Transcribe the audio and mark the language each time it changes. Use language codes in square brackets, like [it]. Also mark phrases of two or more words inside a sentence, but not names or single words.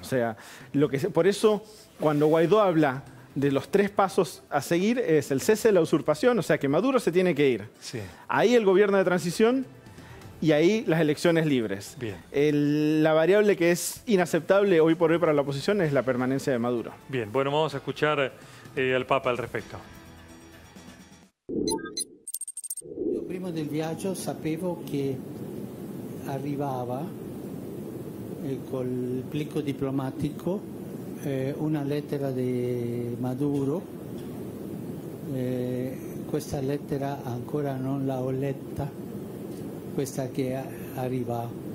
[es] O sea, por eso, cuando Guaidó habla de los 3 pasos a seguir, es el cese de la usurpación, o sea, que Maduro se tiene que ir. Sí. Ahí el gobierno de transición y ahí las elecciones libres. Bien. La variable que es inaceptable hoy por hoy para la oposición es la permanencia de Maduro. Bien, bueno, vamos a escuchar al Papa al respecto. [it] Io prima del viaggio sapevo che arrivava col plico diplomatico una lettera di Maduro. Questa lettera ancora non l'ho letta, questa che arriva.